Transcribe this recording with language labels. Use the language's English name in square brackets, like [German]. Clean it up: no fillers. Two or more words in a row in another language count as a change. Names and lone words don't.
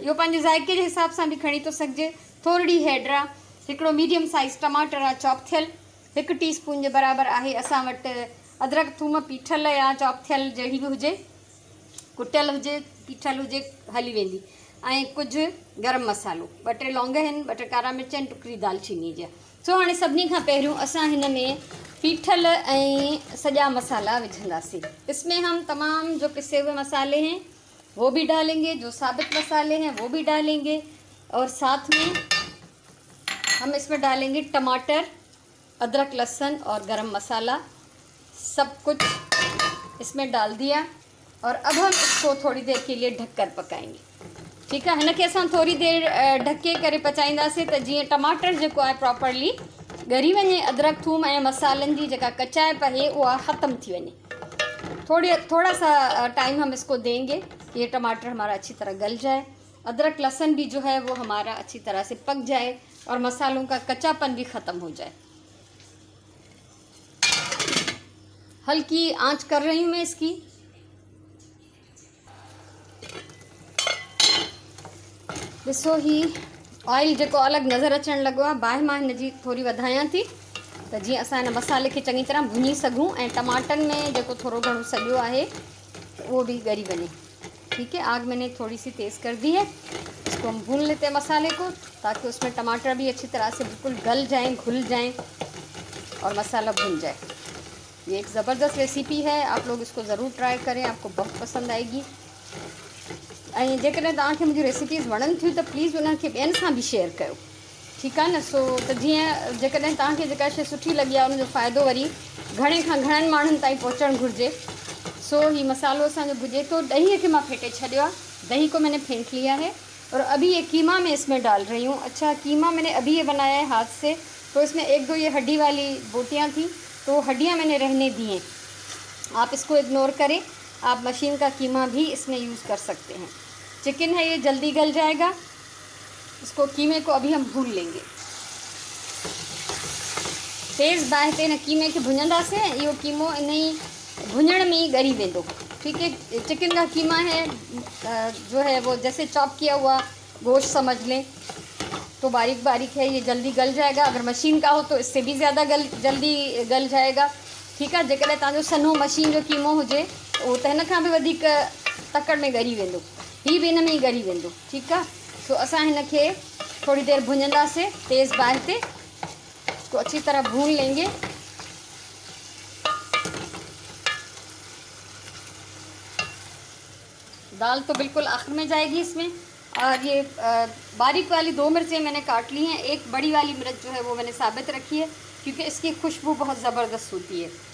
[Sindhi] इहो पंहिंजे ज़ाइके जे हिसाब सां बि खणी थो सघिजे। थोरी हैड आहे, हिकिड़ो [English] medium size [Sindhi] टमाटर आहे चॉप थियल, 1 टीस्पून जे बराबरि आहे असां वटि अदरक थूम पीठल या चॉप थियल जहिड़ी बि हुजे, कुटियल हुजे पीठल हुजे हली वेंदी, ऐं कुझु गरम मसालो, 2-3 लौंग आहिनि, 2-3 कारा मिर्च आहिनि, टुकड़ी दालचीनी जा। सो हाणे सभिनी खां पहिरियों असां हिन में पीठल ऐं सॼा मसाला विझंदासीं। [Hindi] इसमें हम तमाम जो पिसे हुए मसाले हैं वो भी डालेंगे, जो साबित मसाले हैं वो भी डालेंगे, और साथ में हम इसमें डालेंगे टमाटर, अदरक लहसुन और गरम मसाला, सब कुछ इसमें डाल दिया। और अब हम इसको थोड़ी देर के लिए ढककर पकाएंगे, ठीक है। [Sindhi] हिनखे असां थोड़ी देर ढके करे पचाईंदासीं त जीअं टमाटर जेको आहे प्रॉपरली ॻरी वञे, अदरक थूम ऐं मसालनि जी जेका कचाइप आहे उहा ख़त्म थी वञे। [Hindi] थोड़ा सा टाइम हम इसको देंगे कि ये टमाटर हमारा अच्छी तरह गल जाए, अदरक लहसुन भी जो है वो हमारा अच्छी तरह से पक जाए, और मसालों का कच्चापन भी ख़त्म हो जाए। हल्की आंच कर रही हूँ मैं इसकी। [Sindhi] ॾिसो ही ऑयल जेको अलॻि नज़र अचणु लॻो आहे, बाहि मां हिनजी थोरी वधायां थी त जीअं असां हिन मसाले खे चङी तरह भुञी सघूं, ऐं टमाटनि में जेको थोरो घणो सॼो आहे [Hindi] वो भी [Sindhi] ॻरी वञे, [Hindi] ठीक है। आग मैंने थोड़ी सी तेज़ कर दी है। इसको हम भून लेते हैं मसाले को, ताकि उसमें टमाटर भी अच्छी तरह से बिल्कुल गल जाएं, घुल जाएं और मसाला भुन जाए। ये एक ज़बरदस्त रेसिपी है, आप लोग इसको ज़रूर ट्राई करें, आपको बहुत पसंद आएगी। [Sindhi] ऐं जेकॾहिं तव्हांखे मुंहिंजी रेसिपीज़ वणनि थियूं त प्लीज़ उन्हनि ॿियनि सां बि शेयर कयो, ठीकु आहे न। सो त जीअं जेकॾहिं तव्हांखे जेका शइ सुठी लॻी आहे उनजो फ़ाइदो वरी घणे खां घणनि माण्हुनि ताईं पहुचणु घुरिजे। सो ही मसालो असांजो भुजे तो। दही खे मां फेंटे छॾियो आहे, [Hindi] दही को मैंने फेंट लिया है, और अभी ये कीमा मैं इसमें डाल रही हूँ। अच्छा, कीमा मैंने अभी ये बनाया है हाथ से, तो इसमें 1-2 ये हड्डी वाली बोटियाँ थी, तो हड्डियाँ मैंने रहने दी हैं। आप इसको इग्नोर करें, आप मशीन का कीमा भी इसमें यूज़ कर सकते हैं। चिकन है ये जल्दी गल जाएगा। इसको कीमे को अभी हम भून लेंगे। [Sindhi] तेज़ बाहि ते न कीमे खे भुञंदासीं, इहो कीमो इन ही भुञण में ही ॻरी वेंदो, [Hindi] ठीक है। चिकन का कीमा है जो है वो जैसे चॉप किया हुआ गोश्त समझ लें, तो बारीक बारीक है, ये जल्दी गल जाएगा। अगर मशीन का हो तो इससे भी ज़्यादा जल्दी गल जाएगा, ठीक है। [Sindhi] जेकॾहिं तव्हांजो सन्हो मशीन जो कीमो हुजे उहो त हिन खां बि वधीक तकड़ में ॻरी वेंदो, [Hindi] ही भी [Sindhi] इन में ही ॻरी वेंदो, [Hindi] ठीक है। [Sindhi] सो असां हिनखे थोड़ी देर भुञंदासीं तेज़ बाहि ते, [Hindi] इसको अच्छी तरह भून लेंगे। दाल तो बिल्कुल आखिर में जाएगी इसमें। और ये बारीक वाली 2 मिर्चें मैंने काट ली हैं, एक बड़ी वाली मिर्च जो है वो मैंने साबित रखी है, क्योंकि इसकी खुशबू बहुत ज़बरदस्त होती है।